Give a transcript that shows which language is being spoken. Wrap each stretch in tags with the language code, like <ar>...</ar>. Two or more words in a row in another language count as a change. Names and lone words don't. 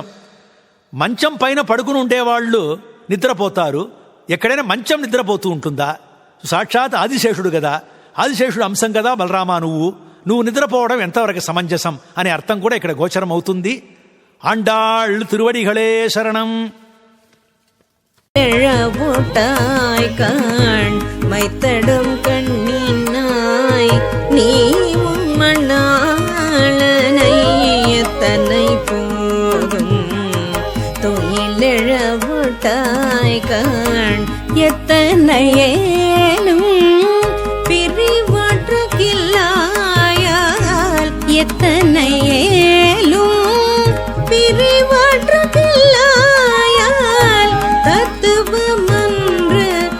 <te>మంచం పైన పడుకుని ఉండేవాళ్ళు నిద్రపోతారు. ఎక్కడైనా మంచం నిద్రపోతూ ఉంటుందా? సాక్షాత్ ఆదిశేషుడు కదా, ఆదిశేషుడు అంశం కదా బలరామా నువ్వు నిద్రపోవడం ఎంతవరకు సమంజసం అనే అర్థం కూడా ఇక్కడ గోచరం అవుతుంది. ఆండాళ్ తిరువడిகளே శరణం.</te> <ta>எழவுட்டாய் கண் மைத்தடும் கண்ணினாய் நீ மண்ணாளனை எத்தனை போதும் தொழிலெழவுட்டாய் கண் எத்தனை ஏலும் பிரிவாற்ற கில்லாயால் எத்தனை ஏலும் பிரிவாற்ற கில்லாயால் தத்துவமன்று</ta>